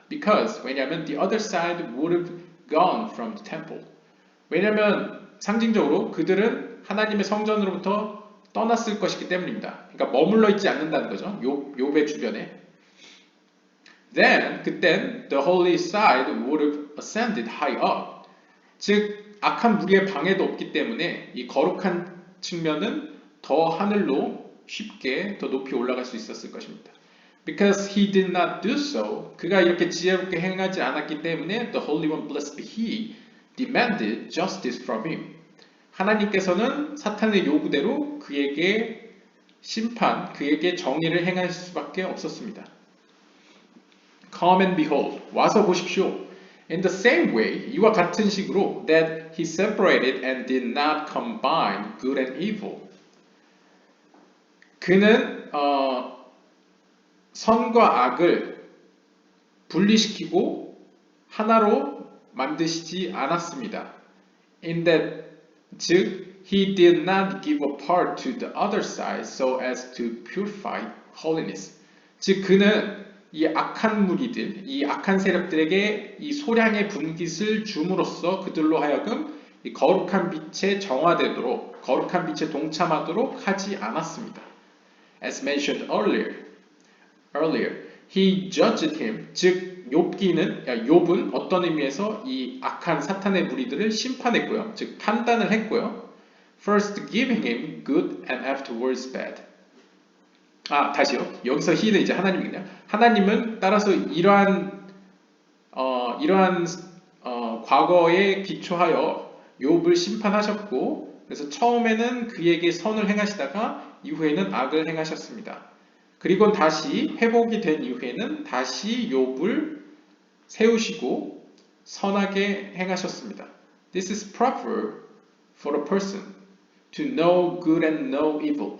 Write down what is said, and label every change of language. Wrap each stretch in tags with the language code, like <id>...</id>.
<en>Because,</en> <ko>왜냐하면</ko> <en>the other side would have gone from the temple.</en> <ko>왜냐하면 상징적으로 그들은 하나님의 성전으로부터 떠났을 것이기 때문입니다. 그러니까 머물러 있지 않는다는 거죠. 욥의 주변에.</ko> <en>Then,</en> <ko>그땐</ko> <en>the holy side would have ascended high up.</en> <ko>즉, 악한 무리의 방해도 없기 때문에 이 거룩한 측면은 더 하늘로 쉽게 더 높이 올라갈 수 있었을 것입니다.</ko> <en>Because he did not do so,</en> <ko>그가 이렇게 지혜롭게 행하지 않았기 때문에</ko> <en>the Holy One, blessed be he, demanded justice from him.</en> <ko>하나님께서는 사탄의 요구대로 그에게 심판, 그에게 정의를 행할 수밖에 없었습니다.</ko> <en>Come and behold,</en> <ko>와서 보십시오.</ko> <en>In the same way,</en> <ko>이와 같은 식으로</ko> <en>that he separated and did not combine good and evil.</en> <ko>그는 선과 악을 분리시키고 하나로 만드시지 않았습니다.</ko> <en>In that, 즉, he did not give a part to the other side so as to purify holiness.</en> <ko>즉, 그는 이 악한 무리들, 이 악한 세력들에게 이 소량의 분깃을 줌으로써 그들로 하여금 이 거룩한 빛에 정화되도록, 거룩한 빛에 동참하도록 하지 않았습니다.</ko> <en>As mentioned earlier, he judged him,</en> <ko>즉 욥은 어떤 의미에서 이 악한 사탄의 무리들을 심판했고요, 즉 판단을 했고요.</ko> <en>First giving him good and afterwards bad.</en> <ko>다시요. 여기서 he는 이제 하나님이군요. 하나님은 따라서 이러한 과거에 기초하여 욥을 심판하셨고, 그래서 처음에는 그에게 선을 행하시다가 이후에는 악을 행하셨습니다. 그리고 다시 회복이 된 이후에는 다시 욥을 세우시고 선하게 행하셨습니다.</ko> <en>This is proper for a person to know good and know evil.</en>